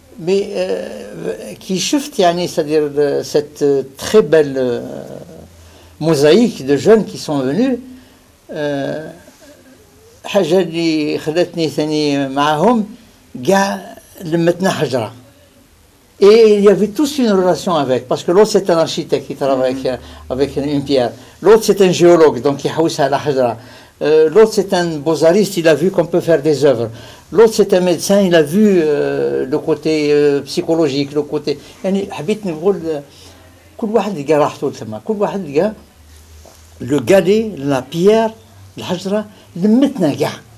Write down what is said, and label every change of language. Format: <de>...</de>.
<fr>Mais qui</fr> <ar>شفت يعني</ar> <fr>c'est-à-dire cette très belle mosaïque de jeunes qui sont venus.</fr> <ar>حاجة اللي خلتني ثاني معهم كاع لمتنا حجرة.</ar> <fr>Et il y avait tous une relation avec, parce que l'autre c'est un architecte qui travaille avec une pierre, l'autre c'est un géologue donc</fr> <ar>يحوسها على حجرة,</ar> <fr>l'autre c'est un beaux-artiste, il a vu qu'on peut faire des œuvres, l'autre c'est un médecin, il a vu le côté psychologique, le côté</fr> <ar>يعني حبيت نقول كل واحد لقى راحته ثم, كل واحد لقى</ar> <fr>le galet, la pierre,</fr> <ar>الحجرة لمتنا كاع.</ar>